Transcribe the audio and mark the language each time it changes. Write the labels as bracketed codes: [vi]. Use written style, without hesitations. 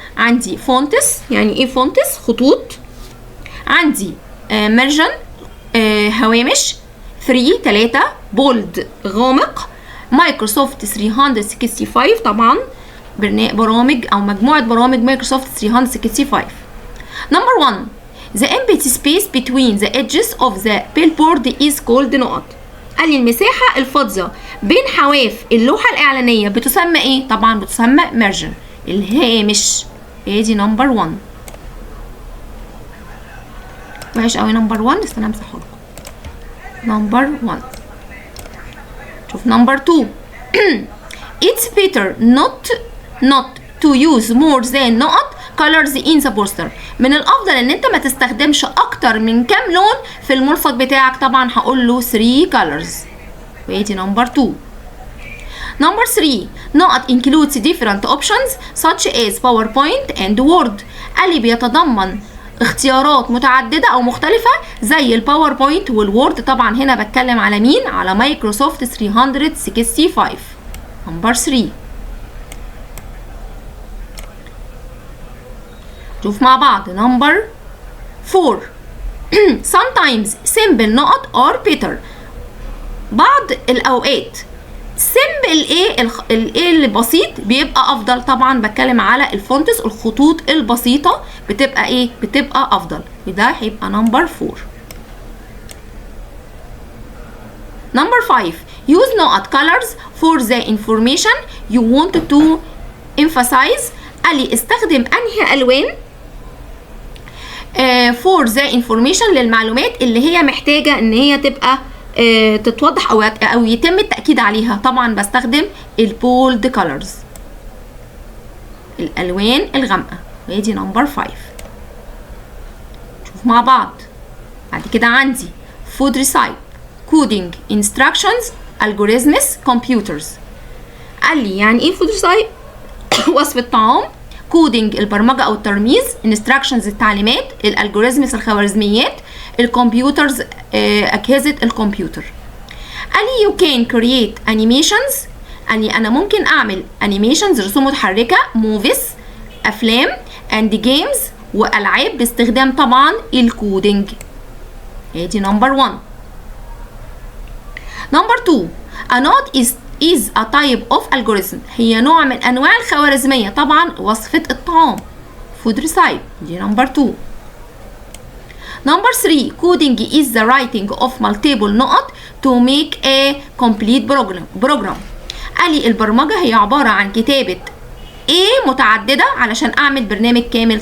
[ar] عندي فونتس. يعني ايه فونتس؟ خطوط. عندي مارجن هوامش. 3 بولد غامق. مايكروسوفت 365 طبعا برامج او مجموعة برامج مايكروسوفت 365. [en] Number 1 the empty space between the edges of the billboard is called نقط. [ar] قال لي المساحة الفاضية بين حواف اللوحة الإعلانية بتسمى ايه؟ طبعا بتسمى margin، الهامش. ادي نمبر 1. وحش قوي نمبر 1، استنى امسحه لكم. نمبر 1. شوف نمبر 2 [en] it's better not to use more than نقط colors in the poster. [ar] من الافضل ان انت ما تستخدمش اكتر من كام لون في الملصق بتاعك. طبعا هقول له 3 colors. وادي نمبر 2. [en] Number 3 نقط includes different options such as PowerPoint and Word. [ar] قال لي بيتضمن اختيارات متعددة أو مختلفة زي الباوربوينت والوورد. طبعا هنا بتكلم على مين؟ على مايكروسوفت 365. نمبر 3. شوف مع بعض. نمبر 4. [en] sometimes simple نقط are better. [ar] بعض الأوقات simple الايه البسيط بيبقى افضل. طبعا بتكلم على الفونتس، الخطوط البسيطه بتبقى ايه؟ بتبقى افضل. وده هيبقى نمبر 4. [en] Number 5. use نقط colors for the information you want to emphasize. [ar] قال لي استخدم انهي الوان [en] for the information [ar] للمعلومات اللي هي محتاجه ان هي تبقى تتوضح او يتم التأكيد عليها. طبعا بستخدم البولد كولرز، الالوان الغامقه. وادي نمبر 5. شوف مع بعض. بعد كده عندي [en] food recipe coding instructions algorithms computers. [ar] قال لي يعني ايه food recipe؟ وصف الطعام. كودينج البرمجه او الترميز. instructions التعليمات. الالجوريزمز الخوارزميات. الكمبيوترز اجهزه الكمبيوتر. قال لي [en] you can create animations. [ar] قال لي انا ممكن اعمل animations رسوم متحركه، movies افلام [en] and games [ar] والعاب باستخدام طبعا الكودينج. ادي نمبر 1. نمبر 2. [en] a node is a type of algorithm. [ar] هي نوع من انواع الخوارزميه. طبعا وصفه الطعام food recipe. دي نمبر 2. نمبر 3. [en] coding is the writing of multiple نقط to make a complete program. [ar] قال لي البرمجه هي عباره عن كتابه متعدده علشان اعمل برنامج كامل.